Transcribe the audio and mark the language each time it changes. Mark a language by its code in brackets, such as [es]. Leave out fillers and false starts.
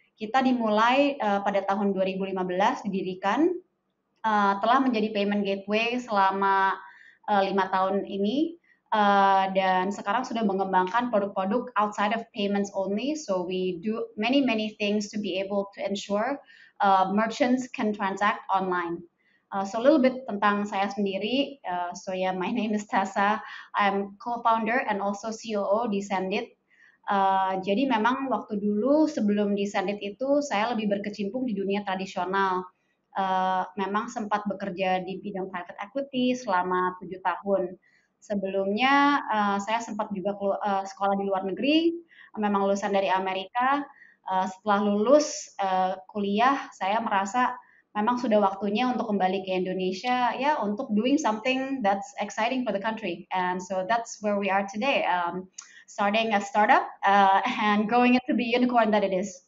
[id] Kita dimulai pada tahun 2015 didirikan, telah menjadi payment gateway selama 5 tahun ini. Dan sekarang sudah mengembangkan produk-produk [en] outside of payments only. So we do many things to be able to ensure merchants can transact online. So a little bit [id] tentang saya sendiri. [en] My name is Tessa. I'm co-founder and also COO di Zendit. [id] Jadi memang waktu dulu sebelum di Zendit itu saya lebih berkecimpung di dunia tradisional. Memang sempat bekerja di bidang private equity selama 7 tahun. Sebelumnya saya sempat juga sekolah di luar negeri, memang lulusan dari Amerika. Setelah lulus kuliah, saya merasa memang sudah waktunya untuk kembali ke Indonesia, untuk [en] doing something that's exciting for the country. And so that's where we are today, starting a startup and growing it to be unicorn that it is.